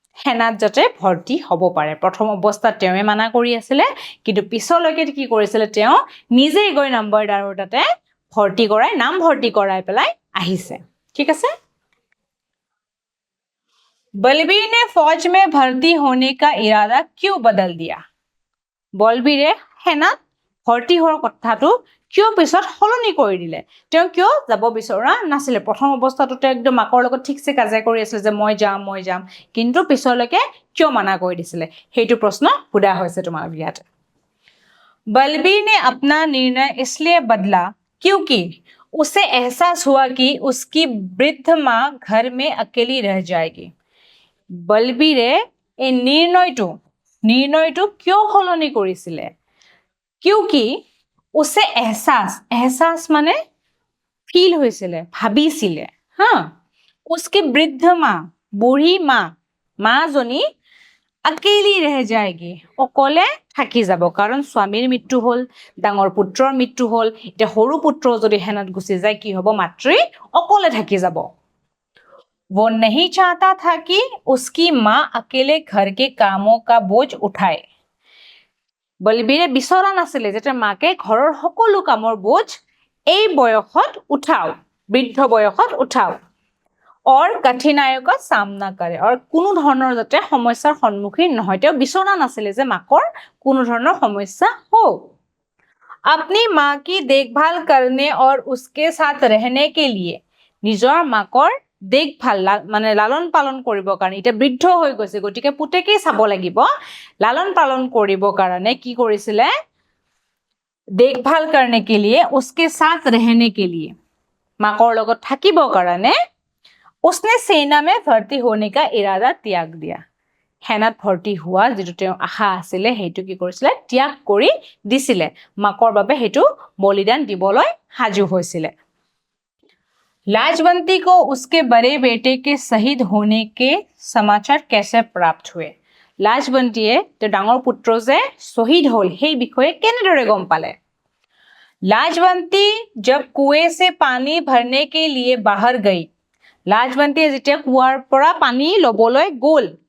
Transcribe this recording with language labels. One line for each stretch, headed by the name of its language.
Assamese: সেনাত যাতে ভৰ্তি হ'ব পাৰে। প্ৰথম অৱস্থাত তেওঁৱে মানা কৰি আছিলে কিন্তু পিছলৈকে কি কৰিছিলে তেওঁ নিজেই গৈ নম্বৰদাৰৰ তাতে নাম ভৰ্তি কৰাই পেলাই আহিছে। ঠিক আছে।
Hindi: बलबीर ने फौज में भर्ती होने का इरादा क्यों बदल दिया?
Assamese: বলবীৰে সেনাত ভৰ্তি হোৱাৰ কথাটো কিয় পিছত সলনি কৰি দিলে? তেওঁ কিয় যাব বিচৰা নাছিলে? প্ৰথম অৱস্থাটোতে একদম মাকৰ লগত ঠিকছে কাজিয়া কৰি আছিল যে মই যাম কিন্তু পিছলৈকে কিয় মানা কৰি দিছিলে? সেইটো প্ৰশ্ন সোধা হৈছে তোমালোক ইয়াত।
Hindi: बलबीर ने अपना निर्णय इसलिए बदला क्योंकि उसे एहसास हुआ कि उसकी वृद्ध मां घर में अकेली रह जाएगी।
Assamese: বলবীৰে এই নিৰ্ণয়টো কিয় সলনি কৰিছিলে?
Hindi: क्योंकि उसे एहसास
Assamese: মানে ফিল হৈছিলে ভাবিছিলে হা
Hindi: उसकी वृद्ध मां
Assamese: বুঢ়ী মাজনী
Hindi: अकेली रह जाएगी
Assamese: অকলে থাকি যাব। কাৰণ স্বামীৰ মৃত্যু হ'ল ডাঙৰ পুত্ৰৰ মৃত্যু হ'ল এতিয়া সৰু পুত্ৰ যদি হেনাত গুচি যায় কি হ'ব? মাতৃ অকলে থাকি যাব।
Hindi: वो नहीं चाहता था कि उसकी मां अकेले घर के कामों का बोझ उठाए।
Assamese: বলবীৰে বিচৰা নাছিলে যে মাকে ঘৰৰ সকলো কামৰ বোজ এই বয়সত বৃদ্ধ বয়সত উঠাও।
Hindi: और कठिनाइयों का सामना करे और
Assamese: কোনো ধৰণৰ যাতে সমস্যাৰ সন্মুখীন নহয়। তেওঁ বিচৰা নাছিলে যে মাকৰ কোনো ধৰণৰ সমস্যা হোক।
Hindi: अपनी मां की देखभाल करने और उसके साथ रहने के लिए
Assamese: নিজৰ মাকৰ देखभाल মানে লালন পালন কৰিবৰ কাৰণে এতিয়া বৃদ্ধ হৈ গৈছে গতিকে পুতেকেই চাব লাগিব। লালন পালন কৰিবৰ কাৰণে কি কৰিছিলে?
Hindi: देखभाल करने के लिए उसके साथ रहने के लिए
Assamese: মাকৰ লগত থাকিবৰ কাৰণে
Hindi: उसने सेना में भर्ती होने का इरादा त्याग दिया
Assamese: সেনাত ভৰ্তি হোৱা যেটো তেওঁ আশা আছিল হেতু কি কৰিছিল ত্যাগ কৰি দিছিল মাকৰ বাবে হেতু বলিদান দিবলৈ হাজু হৈছিল
Hindi: लाजवंती को उसके बड़े बेटे के शहीद होने के समाचार कैसे प्राप्त हुए
Assamese: लाजवंतीয়ে তেওঁৰ ডাঙৰ পুত্ৰ যে শহীদ হল সেই বিষয়ে কেনেদৰে গম পালে
Hindi: लाजवंती जब कुएं से पानी भरने के लिए बाहर गई
Assamese: लाजवंती যেতিয়া কুৱাৰ পৰা পানী লবলৈ গ'ল